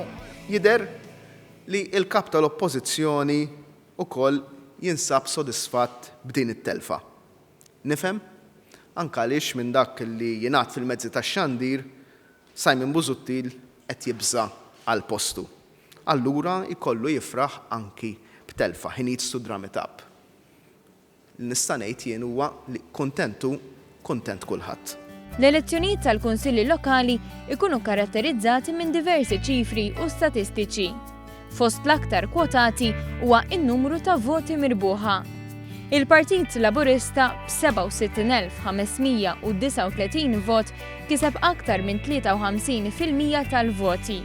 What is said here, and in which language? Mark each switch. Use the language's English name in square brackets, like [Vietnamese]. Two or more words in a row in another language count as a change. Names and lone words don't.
[Maltese] Jidher li l-kap tal-Oppożizzjoni ukoll jinsab sodisfatt b'din it-telfa. Nifhem? Anke għaliex minn dak li jingħad fil-mezzi tax-xandir, Simon Busuttil qed jibża għal postu. Allura jkollu jifraħ anki b'telfa, [English] he needs to drum it up. [Maltese] Nista' ngħid jien huwa li kontent kulħadd. L-elezzjonijiet tal-Kunsilli Lokali ikunu karatterizzati minn diversi ċifri u statistiċi. Fost l-aktar kwotati huwa n-numru ta' voti mirbuħa. Il-Partit Laburista b'67,539 vot kiseb aktar minn 53% tal-voti.